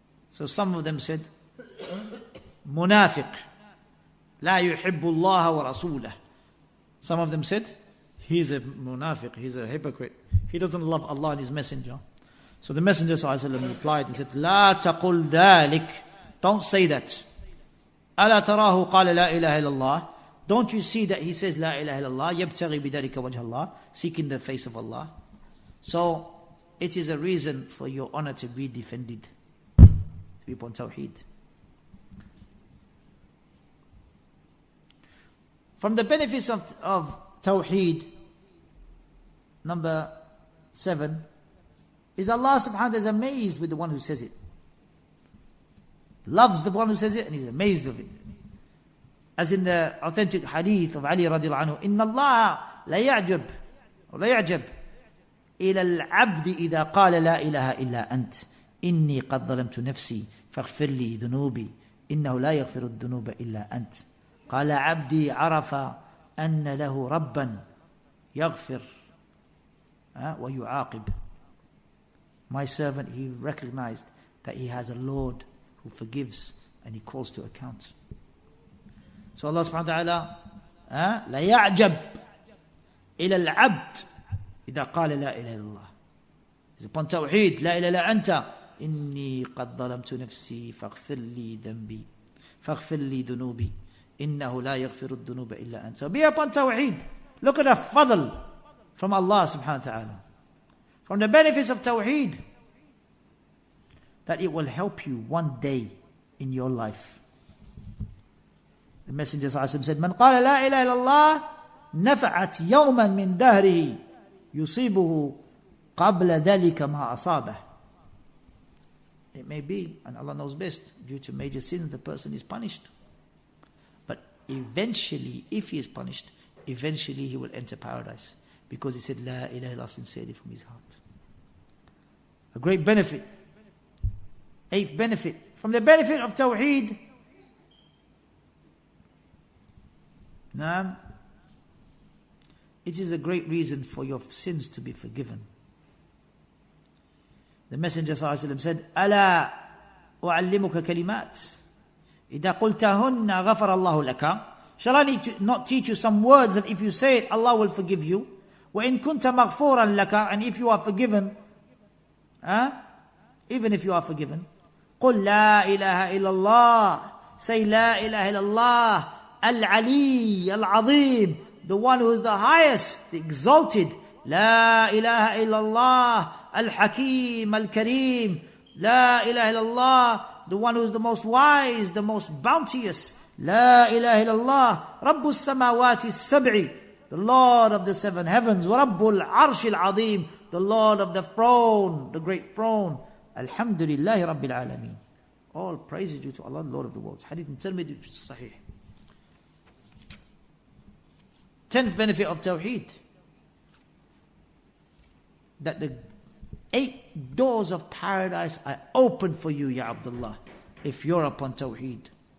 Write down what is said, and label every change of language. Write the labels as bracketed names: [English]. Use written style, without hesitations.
[English] So some of them said, Munafiq. [Arabic] لا يحب الله ورسوله. [English] Some of them said, he's a munafiq, he's a hypocrite. He doesn't love Allah and His Messenger. So the Messenger ﷺ replied, he said, [Arabic] لا تقل ذلك. [English] Don't say that. [Arabic] ألا تراه قال لا إله إلا الله. [English] Don't you see that he says [Arabic] لا إله إلا الله يبتغي بذلك وجه الله, [English] seeking the face of Allah. So it is a reason for your honor to be defended, to be upon Tawheed. From the benefits of Tawheed, number 7, is Allah subhanahu wa ta'ala is amazed with the one who says it. Loves the one who says it and He's amazed of it. As in the authentic hadith of Ali radiallahu anhu, [Arabic] إِنَّ اللَّهَ لَيَعْجَبْ وَلَيَعْجَبْ إِلَى الْعَبْدِ إِذَا قَالَ لَا إِلَهَ إِلَّا أَنْتِ إِنِّي قَدْ ظَلَمْتُ نَفْسِي فاغفر لي ذنوبي إنه لا يغفر الذنوب إلا أنت قال عبدي عرف أن له ربا يغفر ويعاقب. [English] My servant, he recognized that he has a Lord who forgives and He calls to account. So Allah subhanahu wa ta'ala [Arabic] لا يعجب إلى العبد إذا قال لا إله إلا الله. [English] He's upon Tawheed, [Arabic] لا إله إلا أنت إني قد ظلمت نفسي فاغفر لي ذنبي فاغفر لي ذنوبي إنه لا يغفر الذنوب إلا أنت. [English] So be upon Tawheed. Look at the fadl from Allah subhanahu wa ta'ala. From the benefits of Tawheed, that it will help you one day in your life. The Messenger said, [Arabic] من قال لا إله إلا الله نفعت يوما من دهره يصيبه قبل ذلك ما أصابه. [English] It may be, and Allah knows best, due to major sins the person is punished. But eventually, if he is punished, eventually he will enter paradise. Because he said, La ilaha illallah sincerely from his heart. A great benefit. Eighth benefit. From the benefit of Tawheed, it is a great reason for your sins to be forgiven. The Messenger ﷺ said, [Arabic] أَلَا أُعَلِّمُكَ كَلِمَاتٍ إِذَا قُلْتَهُنَّ غَفَرَ اللَّهُ لَكَ. [English] Shall I not teach you some words that if you say it, Allah will forgive you? [Arabic] وَإِن كُنْتَ مَغْفُورًا لَكَ. [English] And if you are forgiven, even if you are forgiven, [Arabic] قُلْ لَا إِلَهَ إِلَّا اللَّهِ. [English] Say [Arabic] لَا إِلَهَ إِلَّا اللَّهِ الْعَلِيِّ الْعَظِيمِ. [English] The one who is the highest, the exalted. [Arabic] لا إله إلا الله الحكيم الكريم. لا إله إلا الله, [English] the one who is the most wise, the most bounteous. [Arabic] لا إله إلا الله رب السماوات السبع, [English] the Lord of the seven heavens. [Arabic] ورب العرش العظيم, [English] the Lord of the throne, the great throne. Alhamdulillah Rabbil Alameen. All praise is due to Allah, Lord of the worlds. Hadith in Tirmidhi, which is Sahih. 10th benefit of Tawheed, that the 8 doors of paradise are open for you, Ya Abdullah, if you're upon Tawheed.